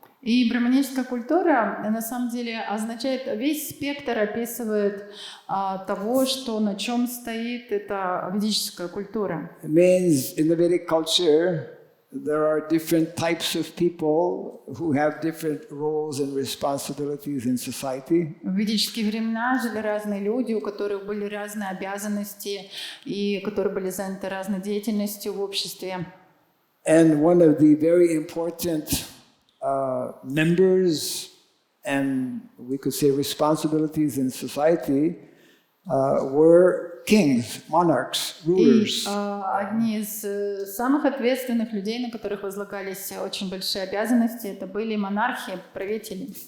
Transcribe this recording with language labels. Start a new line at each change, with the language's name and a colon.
Russian: И браманическая культура на самом деле означает, весь спектр описывает того, что на чем стоит эта ведическая культура.
English: It means in the Vedic culture there are different types of people who have different roles and responsibilities in society.
Russian: В ведические времена жили разные люди, у которых были разные обязанности и которые были заняты разной деятельностью в обществе.
English: And one of the very important members and we could say responsibilities in society were kings, monarchs, rulers.
Russian: И одни из самых ответственных людей, на которых возлагались очень большие обязанности, это были монархи, правители.